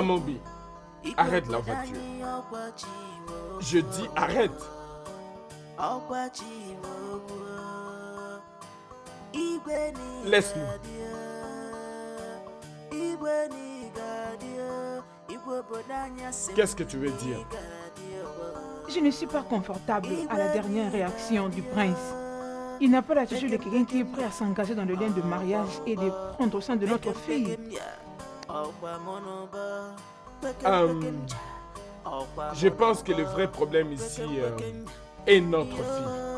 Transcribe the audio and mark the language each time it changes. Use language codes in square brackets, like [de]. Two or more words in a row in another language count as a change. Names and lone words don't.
[fr] Amobi, arrête la voiture. Je dis arrête. [ig] ọkwa chi nwe okwu igwe [fr] Laisse-nous. [ig] igwe n'ịgadio igwe obodo anyị asị [fr] Qu'est-ce que tu veux dire? Je ne suis pas confortable à la dernière réaction du prince. Il n'a pas l'attitude de quelqu'un qui est prêt à s'engager dans le lien de mariage et de prendre soin de notre fille. Je pense que le vrai problème ici est notre fille.